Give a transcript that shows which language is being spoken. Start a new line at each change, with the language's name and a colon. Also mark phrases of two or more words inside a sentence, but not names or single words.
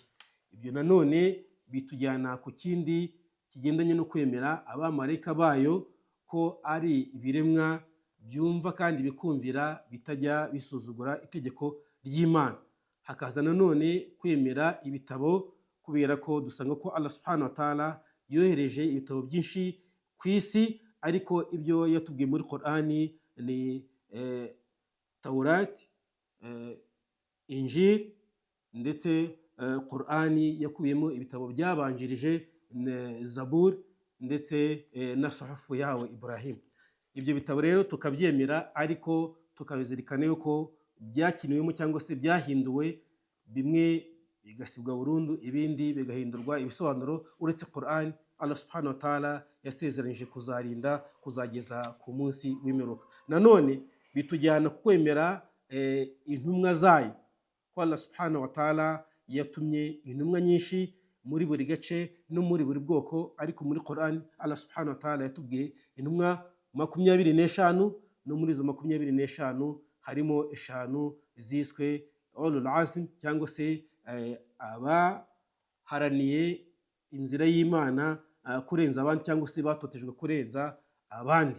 Kinyarwanda: Ibyo nanone bitujyana ku kindi kigendanye no kwemera abamarayika bayo ko ari ibiremwa byumva kandi bikumvira, bitajya bisuzugura itegeko ry'Imana. Hakaza nanone kwemera ibitabo, kubera ko dusanga ko
Arabic: الله سبحانه وتعالى
Kinyarwanda: yohereje ibitabo byinshi ku isi, ariko ibyo yatubwiye muri Qur'ani ni Taurat, Injil, ndetse Qur'ani yakubiyemo ibitabo byabanjirije Zabur ndetse na Suhufu yawe Ibrahim. Ibyo bitabo rero tukabyemera, ariko tukabizirikana yuko byakiniwemo cyangwa se byahinduwe, bimwe bigasibwa burundu, ibindi bigahindurwa ibisobanuro, uretse Qur'an
Arabic: الله سبحانه وتعالى
Kinyarwanda: yasezeranyije kuzarinda kuzageza ku munsi w'imperuka. Nanone bitujyana ku kwemera intumwa zayo, ko
Arabic: الله سبحانه وتعالى
Kinyarwanda: yatumye intumwa nyinshi muri buri gace no muri buri bwoko, ariko muri Qur'an
Arabic: الله سبحانه وتعالى
Kinyarwanda: yatubwiye intumwa 25, no muri izo 25 harimo 5 ziswe
Arabic: أولو العزم,
Kinyarwanda: cyangwa se baharaniye inzira y'Imana kurenza abandi, cyangwa se batotejwe kurenza abandi.